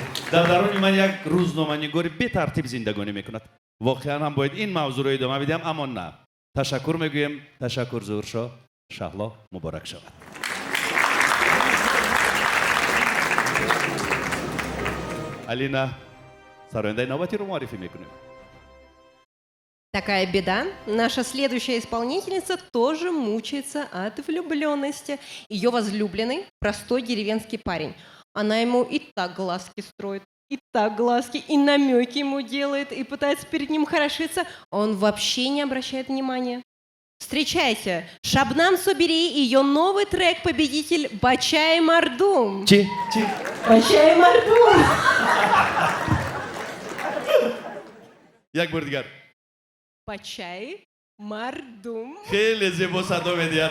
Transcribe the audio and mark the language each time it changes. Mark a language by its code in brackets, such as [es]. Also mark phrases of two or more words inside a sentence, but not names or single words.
[tg] дар даруни ман як рӯзноманигори бетартиб зиндагонӣ мекунад. воқеан ҳам бояд ин мавзӯъро идома бидиҳам, аммо на. ташаккур мегӯем. ташаккур зуҳуршо. шаҳло муборак шавад. Алина, сарояндаи навбатиро муаррифӣ мекунем. [ru] Такая беда. Наша следующая исполнительница тоже мучается от влюбленности. Ее возлюбленный – простой деревенский парень. Она ему и так глазки строит, и так глазки, и намеки ему делает, и пытается перед ним хорошиться. Он вообще не обращает внимания. Встречайте, Шабнам Собери и ее новый трек-победитель «Бачай Мардум». [tg] Чи? «Бачай Мардум». як бор дигар. «Бачай Мардум». хеле зебо садо медиҳад.